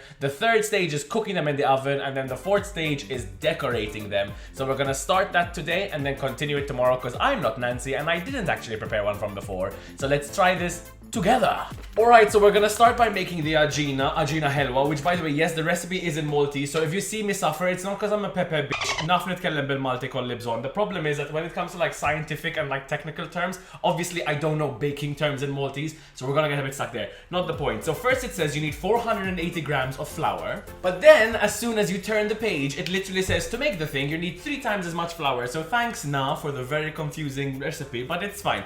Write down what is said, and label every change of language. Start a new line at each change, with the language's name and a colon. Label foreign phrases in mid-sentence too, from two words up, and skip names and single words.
English: The third stage is cooking them in the oven, and then the fourth stage is decorating them. So we're gonna start that today and then continue it tomorrow because I'm not Nancy and I didn't actually prepare one from before. So let's try this together. Alright, so we're gonna start by making the
Maltese: ajina helwa,
English: which by the way, yes, the recipe is in Maltese, so if you see me suffer, it's not because I'm a pepe bitch.
Maltese: Naf nitkellem bil-Malti kolli bżonn.
English: The problem is that when it comes to like scientific and like technical terms, obviously I don't know baking terms in Maltese, so we're gonna get a bit stuck there. Not the point. So first it says you need 480 grams of flour, but then as soon as you turn the page, it literally says to make the thing, you need 3 times as much flour. So thanks Na for the very confusing recipe, but it's fine.